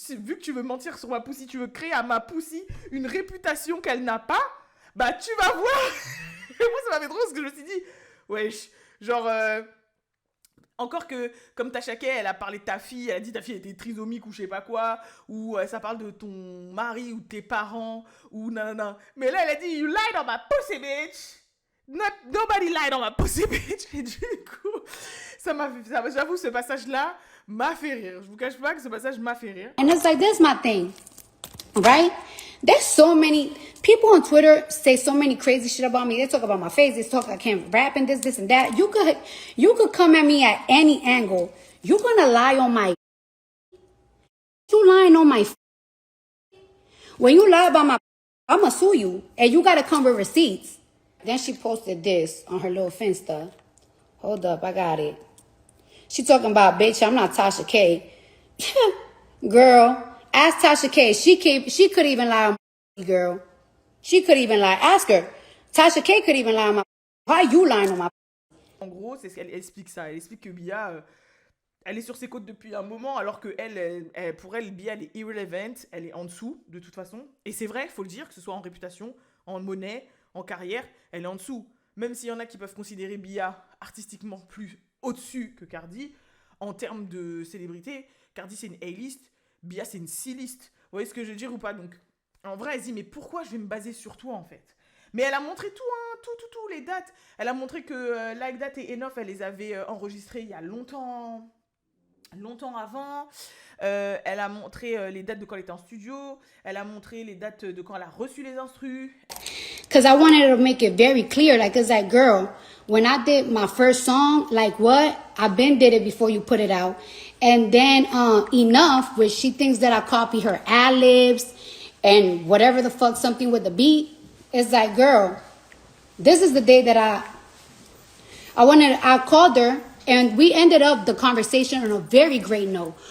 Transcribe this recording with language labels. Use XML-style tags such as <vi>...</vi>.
<fr>Vu que tu veux mentir sur ma pussy, tu veux créer à ma pussy une réputation qu'elle n'a pas, bah tu vas voir. » Et moi, ça m'a fait trop parce que je me suis dit, wesh, genre, encore que, comme Tasha K, elle a parlé de ta fille, elle a dit ta fille était trisomique ou je sais pas quoi, ou ça parle de ton mari ou de tes parents, ou nanana. Mais là, elle a dit,</fr> <en>you lied on my pussy, bitch.</en> <fr>Nobody lied on my pussy, bitch. Et du coup, j'avoue, ce passage-là m'a fait rire. Je vous cache pas que ce passage m'a fait rire.</fr> <en>And it's like, this my thing, right? There's so many people on Twitter say so many crazy shit about me. They talk about my face. They talk I can't rap and this and that. You could come at me at any angle. You're gonna lie on my. You lying on my. When you lie about my, I'ma sue you, and you gotta come with receipts. Then she posted this on her little Finsta. Hold up, I got it. She talking about, bitch, I'm not Tasha K. Girl. Ask Tasha K. She could even lie on my girl. She could even lie. Ask her. Tasha K could even lie on my. Why you lying on my?</en> <fr>En gros, c'est ce qu'elle explique ça. Elle explique que Bia, elle est sur ses côtes depuis un moment, alors que pour elle, Bia, elle est irrelevant. Elle est en dessous, de toute façon. Et c'est vrai, il faut le dire, que ce soit en réputation, en monnaie, en carrière, elle est en dessous. Même s'il y en a qui peuvent considérer Bia artistiquement plus au-dessus que Cardi, en termes de célébrité, Cardi, c'est une A-list. Bia, c'est une C-list. Vous voyez ce que je veux dire ou pas? Donc, en vrai, elle se dit, mais pourquoi je vais me baser sur toi, en fait? Mais elle a montré tout, hein, tout, les dates. Elle a montré que Like That et Enough, elle les avait enregistrées il y a longtemps avant. Elle a montré les dates de quand elle était en studio. Elle a montré les dates de quand elle a reçu les instrus.</fr> <en>Because I wanted to make it very clear, like, it's like, girl, when I did my first song, like, what? I been did it before you put it out. And then Enough, which she thinks that I copy her ad-libs and whatever the fuck, something with the beat. It's like, girl, this is the day that I called her, and we ended up the conversation on a very great note.</en>